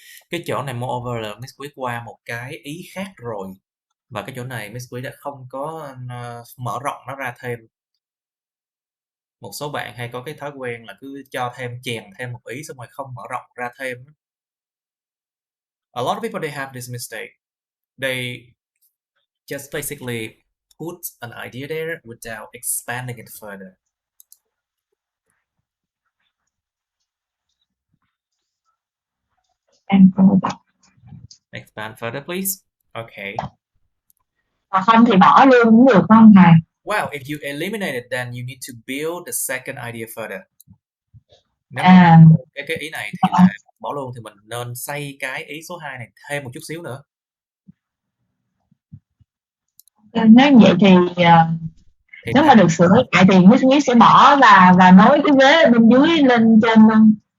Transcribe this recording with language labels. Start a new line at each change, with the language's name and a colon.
Vietnamese: Cái chỗ này moreover là Miss Quý qua một cái ý khác rồi. Và cái chỗ này Miss Quý đã không có mở rộng nó ra thêm. Một số bạn hay có cái thói quen là cứ cho thêm, chèn thêm một ý xong rồi không mở rộng ra thêm.
English: A lot of people, they have this mistake. They just basically put an idea there without expanding it further. Expand further, please. Okay.
Vietnamese: Không thì bỏ luôn cũng được không thầy?
English: Well, if you eliminate it, then you need to build the second idea further.
Vietnamese: Nếu mà cái ý này thì là bỏ luôn, thì mình nên xây cái ý số 2 này thêm một chút xíu nữa. Nếu vậy thì nếu mà được sửa lại thì Miss Quý sẽ bỏ và nối cái vế bên dưới lên trên luôn.